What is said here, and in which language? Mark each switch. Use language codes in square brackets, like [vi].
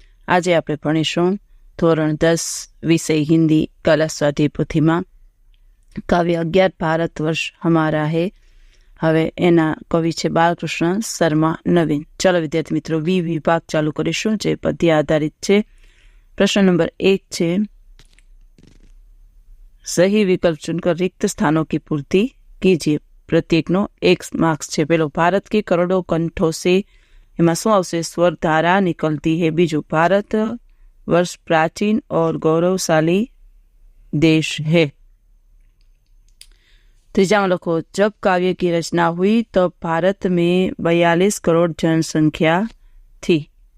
[gu] આજે આપણે ભણીશું ધોરણ 10 વિષય હિન્દી કલા સ્વાધ્યાય પોથીમાં કાવ્ય 11 ભારત વર્ષ હમારા હે. હવે એના કવિ છે બાલકૃષ્ણ શર્મા નવીન. ચાલો વિદ્યાર્થી મિત્રો, વિભાગ ચાલુ કરીશું જે પદ્ય આધારિત છે. પ્રશ્ન નંબર 1 છે, [hi] सही विकल्प चुनकर रिक्त स्थानों की पूर्ति कीजिए. [gu] प्रत्येक नो 1 मार्क्स છે. પેલો, ભારત [hi] के करोड़ों कंठों से [gu] એમાં શું આવશે? [hi] स्वर धारा निकलती है. [gu] બીજું, [hi] भारत वर्ष प्राचीन और गौरवशाली देश है. तीजा में लिखो, जब काव्य की रचना हुई तब भारत में 42 करोड़ जनसंख्या थी.